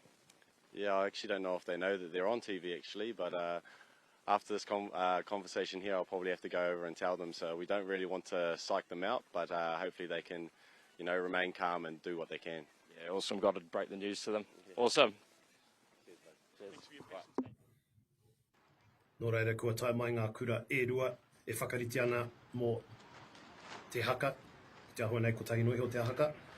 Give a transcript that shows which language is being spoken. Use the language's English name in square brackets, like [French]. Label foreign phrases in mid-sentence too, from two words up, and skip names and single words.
[English] Yeah, I actually don't know if they know that they're on TV actually, but after this conversation here, I'll probably have to go over and tell them. So we don't really want to psych them out, but hopefully they can, remain calm and do what they can. Yeah, awesome. Got to break the news to them. Yeah. Awesome. Cheers. [Māori] Nō reira, kua tai mai ngā kura e rua e whakariti ana mō te haka. Te ahua nei ko tahi nui o te haka.